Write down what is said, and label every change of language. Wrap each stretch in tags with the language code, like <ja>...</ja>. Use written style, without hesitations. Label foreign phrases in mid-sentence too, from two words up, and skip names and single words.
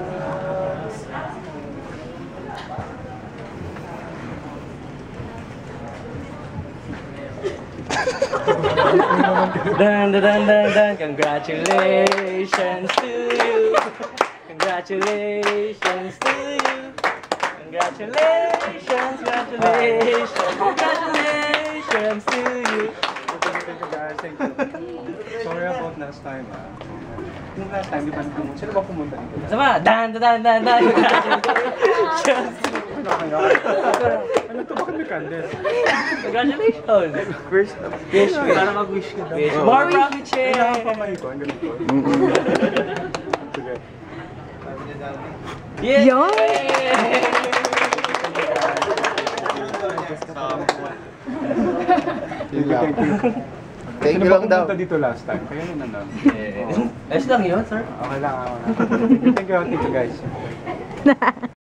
<en>Dan dan dan dan dan, congratulations to you. Congratulations to you. Congratulations, congratulations, congratulations to you. Thank you. Sorry about last time.</en> <tl>Yung</tl> <en>last time,</en> <tl>di ba pumunta? Sino ba pumunta dito? Sama, dan dan dan dan,</tl> <en>congratulations.</en> <tl>Ano to? Bakit may candle?</tl> <en>Congratulations. First, wish.</en> <tl>Para mag-wish ka daw.</tl> <en>More profit share.</en> <tl>Kailangan pa kayo ko. Ang ganito. Sige. Yay!</tl> <en>Thank you</en> <tl>lang daw. Pumunta dito</tl> <en>last time.</en> <tl>Kaya na lang. Ayos lang yun, sir. Okay lang.</tl> <en>Thank you guys.</en>